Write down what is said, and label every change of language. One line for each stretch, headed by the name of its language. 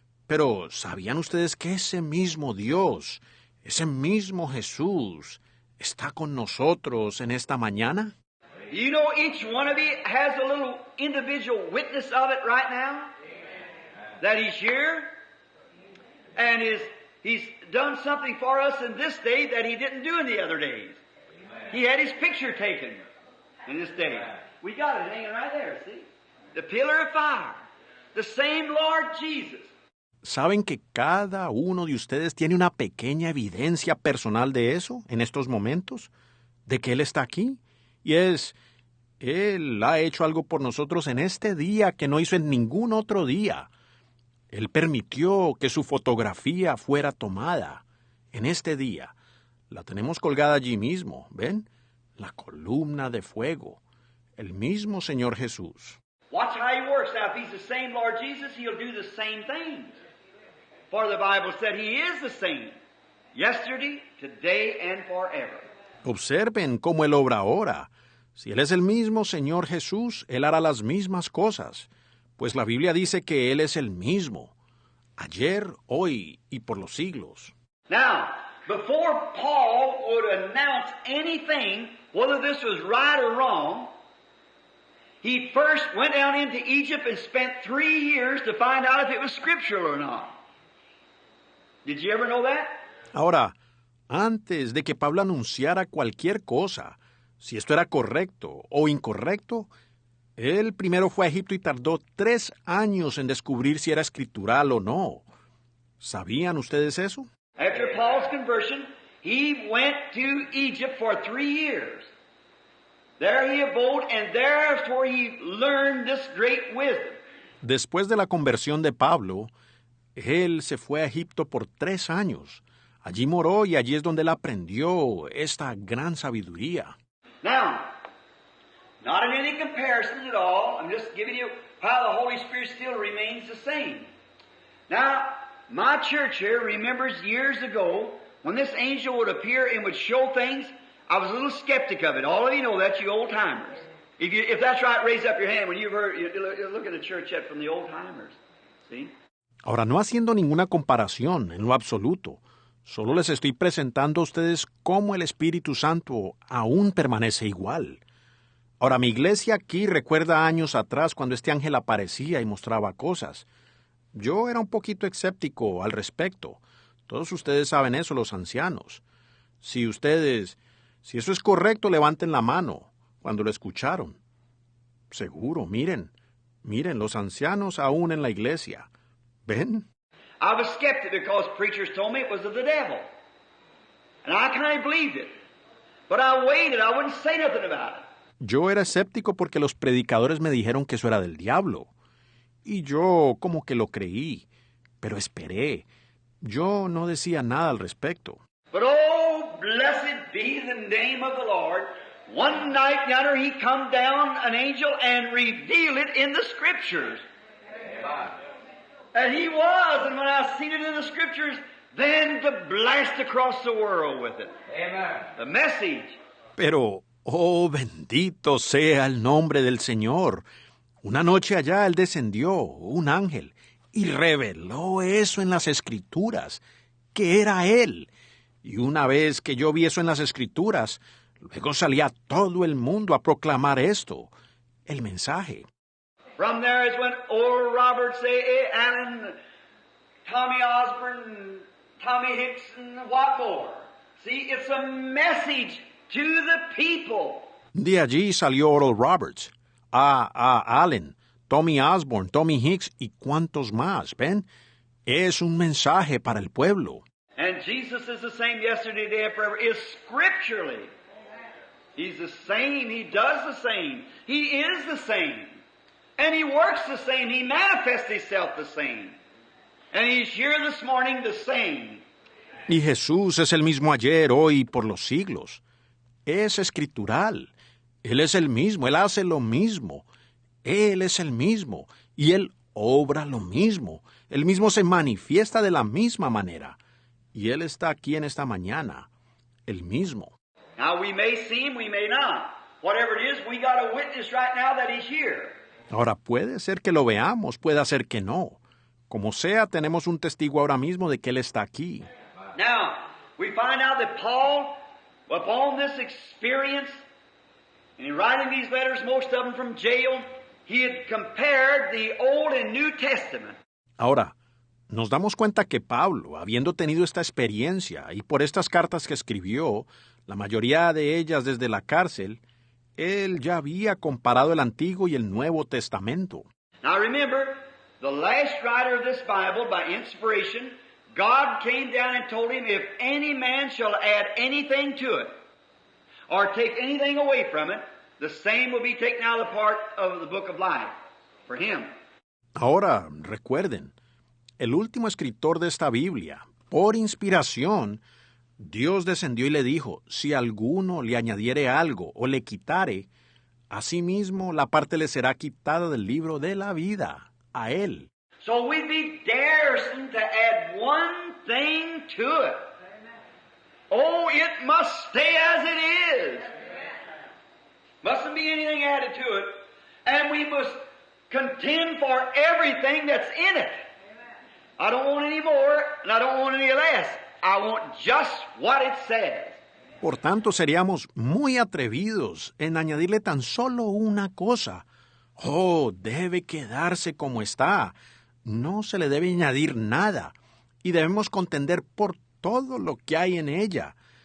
Spanish: Pero, ¿sabían ustedes que ese mismo Dios, ese mismo Jesús, está con nosotros en esta mañana?
English: You know, each one of you has a little individual witness of it right now. That He's here, and He's done something for us in this day that He didn't do in the other days. He had His picture taken in this day. We got it hanging right there, see? The pillar of fire. The same Lord Jesus.
Spanish: ¿Saben que cada uno de ustedes tiene una pequeña evidencia personal de eso en estos momentos? ¿De que Él está aquí? Y Él ha hecho algo por nosotros en este día que no hizo en ningún otro día. Él permitió que su fotografía fuera tomada en este día. La tenemos colgada allí mismo, ¿ven? La columna de fuego. El mismo Señor Jesús.
English: Watch how He works. Now, if He's the same Lord Jesus, He'll do the same things. For the Bible said He is the same, yesterday, today, and forever.
Spanish: Observen cómo Él obra ahora. Si Él es el mismo Señor Jesús, Él hará las mismas cosas. Pues la Biblia dice que Él es el mismo. Ayer, hoy y por los siglos.
English: Now, before Paul would announce anything, whether this was right or wrong, he first went down into Egypt and spent 3 years to find out if it was scriptural or not. Did you ever know that?
Spanish: Ahora, antes de que Pablo anunciara cualquier cosa, si esto era correcto o incorrecto, él primero fue a Egipto y tardó 3 años en descubrir si era escritural o no. ¿Sabían ustedes eso?
English: After Paul's conversion, he went to Egypt for 3 years. There he abode, and there's where he learned this great wisdom.
Spanish: Después de la conversión de Pablo, él se fue a Egipto por 3 años. Allí moró y allí es donde él aprendió esta gran sabiduría.
English: Now, not in any comparison at all. I'm just giving you how the Holy Spirit still remains the same. Now, my church here remembers years ago when this angel would appear and would show things. I was a little skeptic of it. All of you know that, you old timers. If that's right, raise up your hand when you've heard. You look at the church yet from the old timers. See?
Spanish: Ahora, no haciendo ninguna comparación en lo absoluto, solo les estoy presentando a ustedes cómo el Espíritu Santo aún permanece igual. Ahora, mi iglesia aquí recuerda años atrás cuando este ángel aparecía y mostraba cosas. Yo era un poquito escéptico al respecto. Todos ustedes saben eso, los ancianos. Si eso es correcto, levanten la mano cuando lo escucharon. Seguro, miren, los ancianos aún en la iglesia. ¿Ven?
English: I was skeptic because preachers told me it was of the devil. And I kind of believed it. But I waited. I wouldn't say nothing about it.
Spanish: Yo era escéptico porque los predicadores me dijeron que eso era del diablo. Y yo como que lo creí, pero esperé. Yo no decía nada al respecto.
English: But oh, blessed be the name of the Lord. One night yonder he come down, an angel, and revealed it in the Scriptures. Amen. And he was, and when I seen it in the Scriptures, then to blast across the world with it. Amen. The message.
Spanish: Pero, oh, bendito sea el nombre del Señor. Una noche allá Él descendió, un ángel, y reveló eso en las Escrituras, que era Él. Y una vez que yo vi eso en las Escrituras, luego salía todo el mundo a proclamar esto, el mensaje.
English: From there is when Oral Roberts, A. Allen, Tommy Osborne, Tommy Hicks, and what more. See, it's a message to the people.
Spanish: De allí salió Oral Roberts, A. Allen, Tommy Osborne, Tommy Hicks y cuantos más, ¿ven? Es un mensaje para el pueblo.
English: And Jesus is the same yesterday, today, and forever, is scripturally. He's the same. He does the same. He is the same. And He works the same. He manifests Himself the same. And He's here this morning the same.
Spanish: Y Jesús es el mismo ayer, hoy y por los siglos. Es escritural. Él es el mismo, Él hace lo mismo. Él es el mismo y Él obra lo mismo. Él mismo se manifiesta de la misma manera. Y Él está aquí en esta mañana, el mismo.
English: Now we may see Him, we may not. Whatever it is, we got a witness right now that He's here.
Spanish: Ahora puede ser que lo veamos, puede ser que no. Como sea, tenemos un testigo ahora mismo de que Él está aquí.
English: Now, we find out that Paul, upon this experience, and in writing these letters, most of them from jail, he had compared the Old and New Testament.
Spanish: Ahora, nos damos cuenta que Pablo, habiendo tenido esta experiencia y por estas cartas que escribió, la mayoría de ellas desde la cárcel, él ya había comparado el Antiguo y el Nuevo Testamento.
English: Now remember, the last writer of this Bible, by inspiration, God came down and told him, if any man shall add anything to it, or take anything away from it, the same will be taken out of the part of the book of life for him.
Spanish: Ahora, recuerden, el último escritor de esta Biblia, por inspiración, Dios descendió y le dijo, si alguno le añadiere algo o le quitare, asimismo la parte le será quitada del libro de la vida, a él.
English: So we'd be daresome to add one thing to it. Oh, it must stay as it is. Mustn't be anything added to it. And we must contend for everything that's in it. I don't want any more, and I don't want any less. I want just what it says.
Spanish: Por tanto, seríamos muy atrevidos en añadirle tan solo una cosa. Oh, debe quedarse como está. No se le debe añadir nada. Y debemos contender por todo lo que hay en ella.